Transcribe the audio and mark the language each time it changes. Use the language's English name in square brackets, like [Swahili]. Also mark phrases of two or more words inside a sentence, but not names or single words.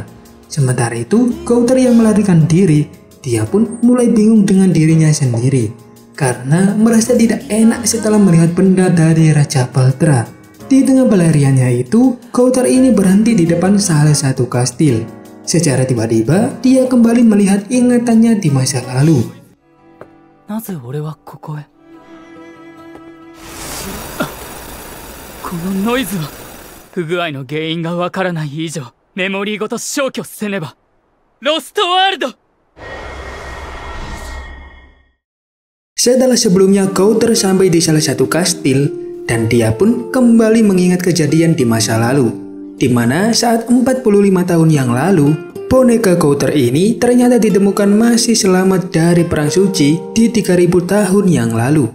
[Indonesian] Sementara itu, Kouter yang melarikan diri, dia pun mulai bingung dengan dirinya sendiri karena merasa tidak enak setelah melihat benda dari Raja Baltra. Di tengah pelariannya itu, Kouter ini berhenti di depan salah satu kastil. Secara tiba-tiba, dia kembali melihat ingatannya di masa lalu. [Japanese] なぜ俺はここへこのノイズは不具合の原因がわからない以上メモリーごと消去せねばロストワールド [Indonesian] Setelah sebelumnya Kouter sampai di salah satu kastil dan dia pun kembali mengingat kejadian di masa lalu, di mana saat 45 tahun yang lalu boneka Kouter ini ternyata ditemukan masih selamat dari perang suci di 3000 tahun yang lalu.